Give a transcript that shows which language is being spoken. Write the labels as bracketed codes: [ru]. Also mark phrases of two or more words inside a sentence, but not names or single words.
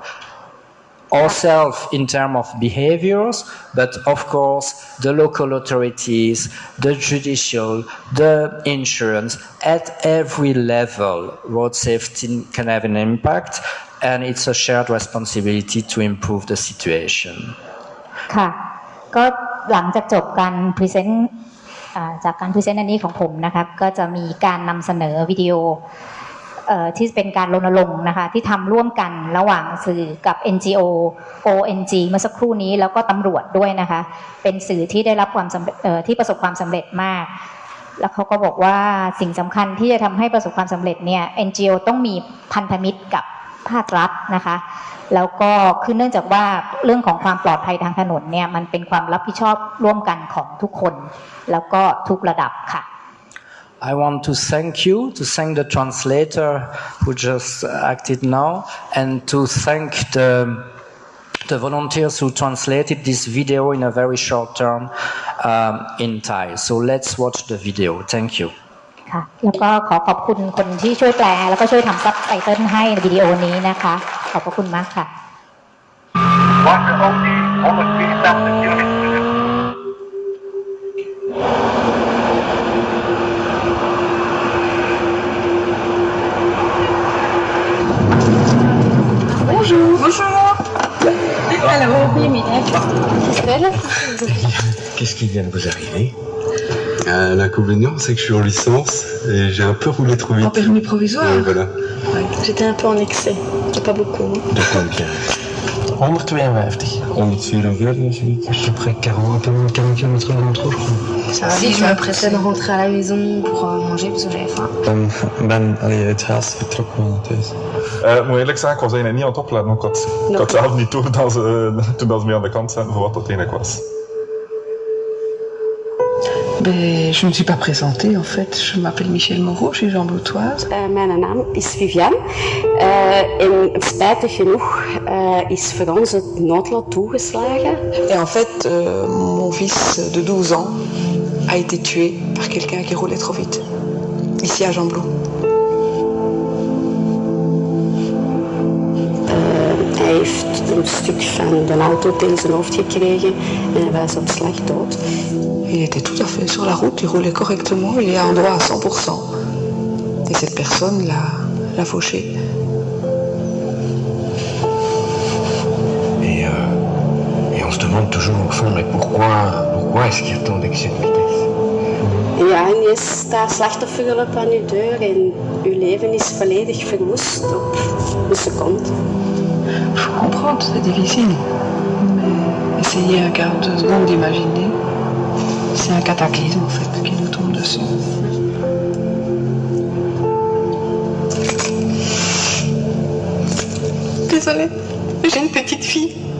[en] Ourselves in terms of behaviors, but of course the local authorities, the judicial, the insurance, at every level road safety can have an impact and it's a shared responsibility to improve the situation. [th] ค่ะก็หลังจากจบการพรีเซนต์จากการพรีเซนต์อันนี้ของผมนะครับก็จะมีการนำเสนอวิดีโอที่ เป็นการรณรงค์นะคะที่ทำร่วมกันระหว่างสื่อกับ NGO ONG เมื่อสักครู่นี้แล้วก็ตำรวจด้วยนะคะเป็นสื่อที่ได้รับความที่ประสบความสำเร็จมากแล้วเขาก็บอกว่าสิ่งสำคัญที่จะทำให้ประสบความสำเร็จเนี่ย NGO ต้องมีพันธมิตรกับภาครัฐนะคะแล้วก็คือเนื่องจากว่าเรื่องของความปลอดภัยทางถนนเนี่ยมันเป็นความรับผิดชอบร่วมกันของทุกคนแล้วก็ทุกระดับค่ะ [en] I want to thank the translator who just acted now, and to thank the volunteers who translated this video in a very short term in Thai. So let's watch the video. Thank you. [th] ค่ะแล้วก็ขอบคุณคนที่ช่วยแปลแล้วก็ช่วยทำซับไตเติลให้ในวิดีโอนี้นะคะขอบพระคุณมากค่ะ [fr] Bonjour. Bonjour. Alors, oui, mais Qu'est-ce qui vient de vous arriver? L'inconvénient, c'est que je suis en licence et j'ai un peu roulé trop vite. en permis provisoire. Voilà. Ouais. J'étais un peu en excès. Pas beaucoup. De combien? 152. 144, à peu près 40 km en trop, je crois. Ça va si je me pressais de rentrer à la maison pour manger parce que j'avais faim. [nl] Het haast vertrokken van thuis. Moet eerlijk zeggen, ik was eigenlijk niet aan het opletten. Ik had zelf niet door toen ze mee aan de kant zaten voor wat dat eigenlijk was. [fr] Ben, je ne me suis pas présentée en fait. Je m'appelle Michel Moreau, je suis jamboutoise. [nl] Mijn naam is Viviane en spijtig genoeg is voor ons het noodlot toegeslagen. [fr] Et en fait, mon fils de 12 ans a été tué par quelqu'un qui roulait trop vite, ici à Jamblouw. [nl] Hij heeft een stuk van de auto tegen zijn hoofd gekregen en hij was op slag dood. [fr] Il était tout à fait sur la route, il roulait correctement, il est en droit à 100%. Et cette personne l'a fauché. Et on se demande toujours au fond, mais pourquoi est-ce qu'il y a tant d'excès de vitesse? [nl] Ja, en je staat slachtofferhulp aan uw deur en uw leven is volledig verwoest op een seconde. [fr] Je comprends, c'est difficile. Mais essayez un quart de seconde d'imaginer. C'est un cataclysme en fait qui nous tombe dessus. Désolée, j'ai une petite fille.